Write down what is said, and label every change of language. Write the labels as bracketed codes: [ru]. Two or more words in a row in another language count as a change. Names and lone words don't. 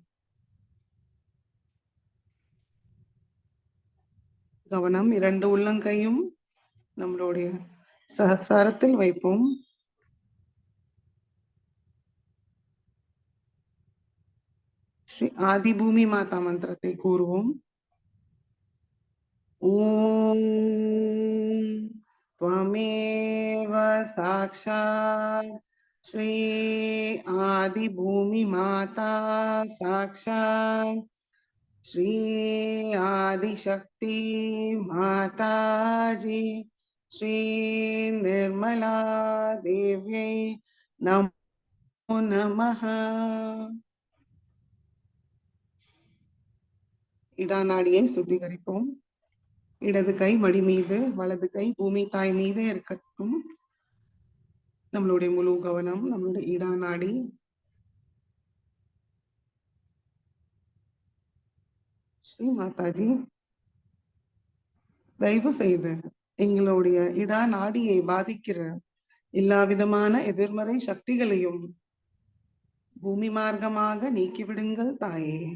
[ta] கவனம் 2 உள்ளங்கையும் நம்மளுடைய சஹஸ்ராரத்தில் வைப்போம். ஸ்ரீ ஆதி பூமி மாதா மந்திரத்தை கூறுவோம். [sa] ஓம் त्वमेव साक्षात् श्री आदि भूमि माता साक्षात् श्री आदि शक्ति माता जी श्री निर्मला देव्यै नमो नमः. [ta] இடநாடியை சுத்திகரிப்போம். இடது கை மடி மீது, வலது கை பூமி தாய் மீதே இருக்கட்டும். நம்மளுடைய முழு கவனம் நம்மளுடைய இடநாடி. ஸ்ரீ மாதாஜி, தயவு செய்து எங்களுடைய இடநாடியை பாதிக்கிற எல்லா விதமான எதிர்மறை சக்திகளையும் பூமி மார்க்கமாக நீக்கிவிடுங்கள் தாயே.